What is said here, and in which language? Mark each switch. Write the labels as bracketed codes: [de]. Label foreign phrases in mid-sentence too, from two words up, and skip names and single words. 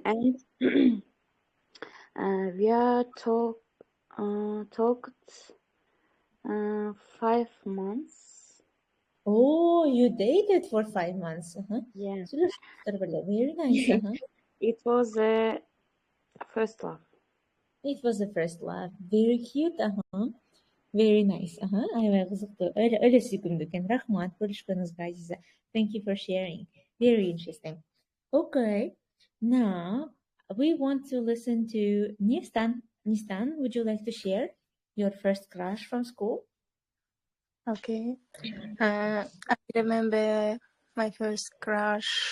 [en] And we are talked 5 months. Oh, you dated for 5 months. Yeah. Very nice. It was the first love. It was the first love. Very cute. Very nice. [ky] Аябай кызыктуу. Өлө сүйкүмдүү экен. Рахмат бөлүшкөнүңүзгө, Азиза. [en] Thank you for sharing. Very interesting. Okay. Now we want to listen to Nistan. Nistan, would you like to share your first crush from school? Okay. I remember my first crush.